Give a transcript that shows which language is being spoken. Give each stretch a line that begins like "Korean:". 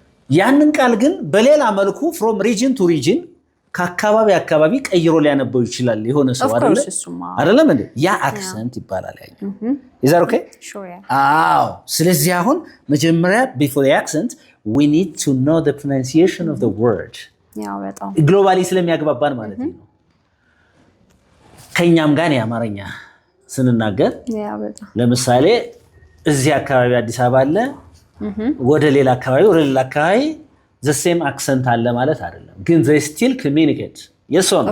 Amharic: ያንን ቃል ግን በሌላ መልኩ
English: from region to region
Amharic: ከአካባቢ ቀይሮ ሊያነበው ይችላል የሆነ ሰው አይደለም እንዴ ያ አክሰንት ይባላል ያኛው
English: is that okay sure
Amharic: ስለዚህ አሁን መጀመሪያ
English: before the accent we need to know the pronunciation of the word
Amharic: በጣም ግሎባሊ ስለሚያግባባን ማለት ነው ከኛም ጋር ያማርኛ ስንናገር በጣም ለምሳሌ እዚህ አካባቢ አዲስ አበባ አለ ወደ ሌላ አካባቢ
English: the same accent
Amharic: አለ ማለት አይደለም ግን
English: they still communicate yes or no